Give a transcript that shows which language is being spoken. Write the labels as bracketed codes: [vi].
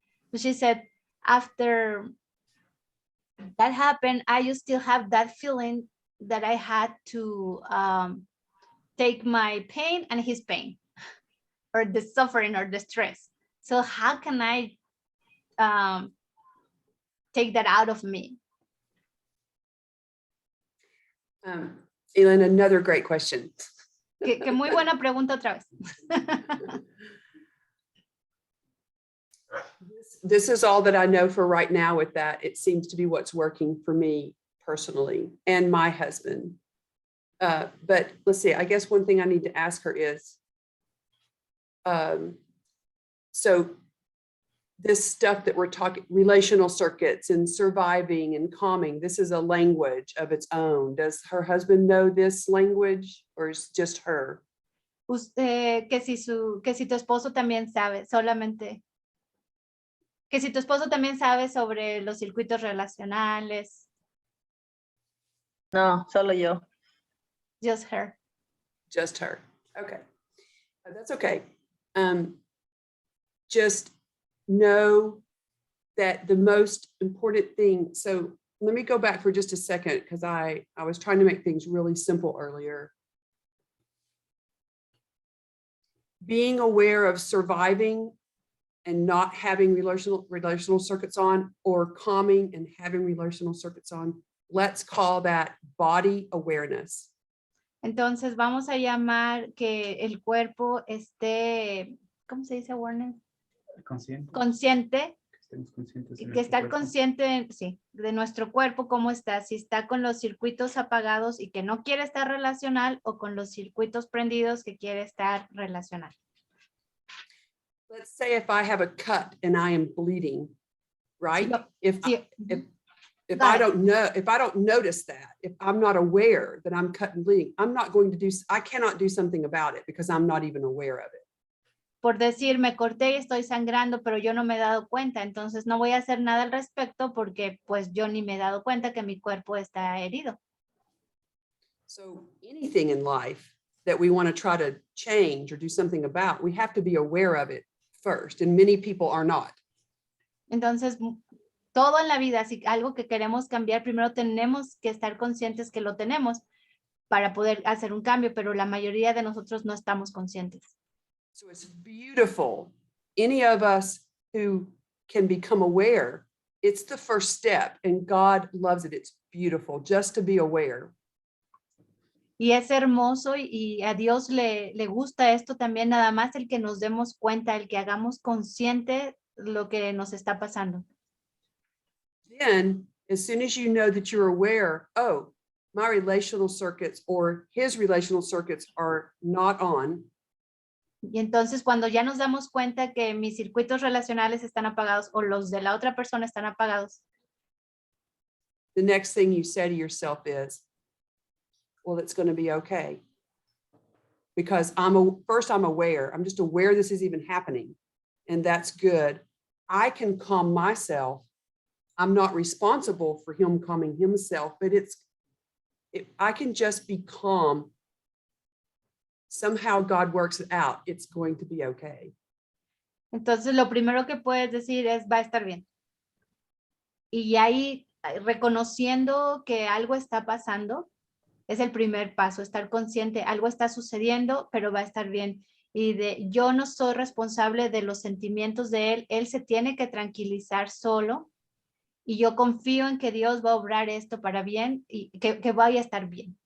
[en] So she said, after that happened, I still have that feeling that I had to take my pain and his pain, or the suffering or the stress. So how can I take that out of me? Elin, another great question. [es] Que muy buena pregunta otra vez. [en] This is all that I know for right now with that. It seems to be what's working for me personally and my husband. But let's see, I guess one thing I need to ask her is, so this stuff that we're talking, relational circuits and surviving and calming, this is a language of its own. Does her husband know this language or is just her? [es] Que si tu esposo también sabe, solamente. Que si tu esposo también sabe sobre los circuitos relacionales. No, solo yo. [en] Just her. Just her. Okay. That's okay. Just know that the most important thing, so let me go back for just a second because I was trying to make things really simple earlier. Being aware of surviving and not having relational circuits on, or calming and having relational circuits on, let's call that body awareness. [es] Entonces vamos a llamar que el cuerpo esté, ¿cómo se dice awareness? Consciente. Que estar consciente, sí, de nuestro cuerpo, cómo está, si está con los circuitos apagados y que no quiere estar relacional, o con los circuitos prendidos que quiere estar relacional. [en] Let's say if I have a cut and I am bleeding, right? If I don't know, if I don't notice that, if I'm not aware that I'm cut and bleeding, I cannot do something about it because I'm not even aware of it. [es] por decir, me corté y estoy sangrando, pero yo no me he dado cuenta, entonces no voy a hacer nada al respecto porque pues yo ni me he dado cuenta que mi cuerpo está herido. [en] So anything in life that we want to try to change or do something about, we have to be aware of it first, and many people are not. [es] Entonces, todo en la vida, si algo que queremos cambiar, primero tenemos que estar conscientes que lo tenemos para poder hacer un cambio, pero la mayoría de nosotros no estamos conscientes. [en] So it's beautiful. Any of us who can become aware, it's the first step, and God loves it. It's beautiful just to be aware. [es] Y es hermoso y a Dios le gusta esto también, nada más el que nos demos cuenta, el que hagamos consciente lo que nos está pasando. [en] Then, as soon as you know that you're aware, oh, my relational circuits or his relational circuits are not on, [es] Y entonces cuando ya nos damos cuenta que mis circuitos relacionales están apagados o los de la otra persona están apagados, [en] the next thing you say to yourself is, well, it's going to be okay. Because first I'm aware, I'm just aware this is even happening, and that's good. I can calm myself. I'm not responsible for him calming himself, but I can just be calm. Somehow God works it out. It's going to be okay. [es] entonces lo primero que puedes decir es va a estar bien. Y ahí reconociendo que algo está pasando, es el primer paso, estar consciente, algo está sucediendo, pero va a estar bien. Y yo no soy responsable de los sentimientos de él se tiene que tranquilizar solo, y yo confío en que Dios va a obrar esto para bien y que vaya a estar bien.